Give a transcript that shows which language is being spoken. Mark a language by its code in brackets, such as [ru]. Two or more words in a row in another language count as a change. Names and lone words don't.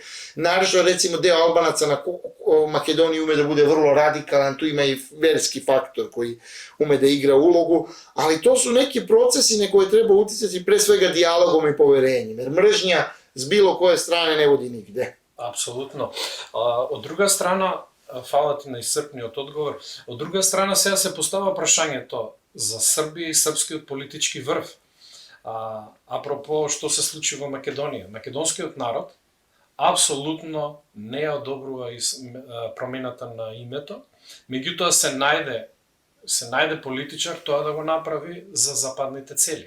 [sr] Naravno, recimo, deo Albanaca na Makedoniji ume da bude vrlo radikalan, tu ima i verski faktor koji ume da igra ulogu, ali to su neki procesi na koje treba uticati pre svega dijalogom i poverenjem, jer mržnja s bilo koje strane ne vodi nigde. [mk] Апсолутно. Од друга страна, хвала ти на исцрпниот одговор, од друга страна сега се постава прашањето за Србија и српскиот политички врв. Апропо што се случи во Македонија. Македонскиот народ апсолутно не одобрува промената на името, меѓутоа се најде политичар тоа да го направи за западните цели.